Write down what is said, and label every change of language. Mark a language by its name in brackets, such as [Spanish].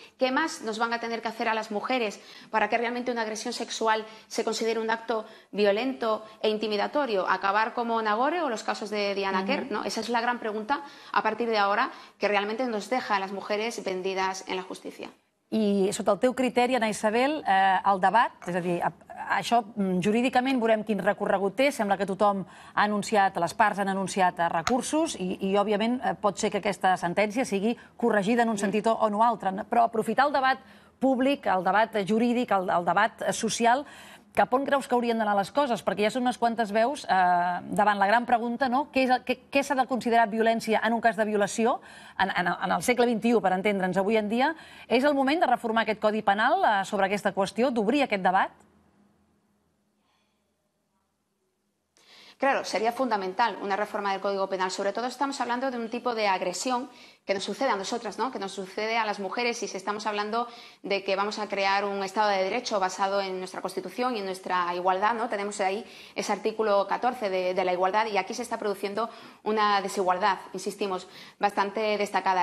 [Spanish] ¿Qué más nos van a tener que hacer a las mujeres para que realmente una agresión sexual se considere un acto violento e intimidatorio? ¿Acabar como Nagore o los casos de Diana Kerr? ¿No? Esa es la gran pregunta a partir de ahora que realmente nos deja a las mujeres vendidas en la justicia. [Catalan] I sota el teu criteri, Ana Isabel, el debat, és a dir, això jurídicament veurem quin recorregut té, sembla que tothom ha anunciat, les parts han anunciat recursos i òbviament pot ser que aquesta sentència sigui corregida en un sentit o en un altre, però aprofitar el debat públic, el debat jurídic, el debat social, cap on creus que haurien d'anar les coses? Perquè ja són unes quantes veus davant la gran pregunta, no? Què s'ha de considerar violència en un cas de violació en el segle XXI, per entendre'ns avui en dia? És el moment de reformar aquest Codi Penal sobre aquesta qüestió, d'obrir aquest debat? [Spanish] Claro, sería fundamental una reforma del Código Penal. Sobre todo estamos hablando de un tipo de agresión que nos sucede a nosotras, ¿no? Que nos sucede a las mujeres, y si estamos hablando de que vamos a crear un Estado de Derecho basado en nuestra Constitución y en nuestra igualdad, ¿no? Tenemos ahí ese artículo 14 de la igualdad, y aquí se está produciendo una desigualdad, insistimos, bastante destacada.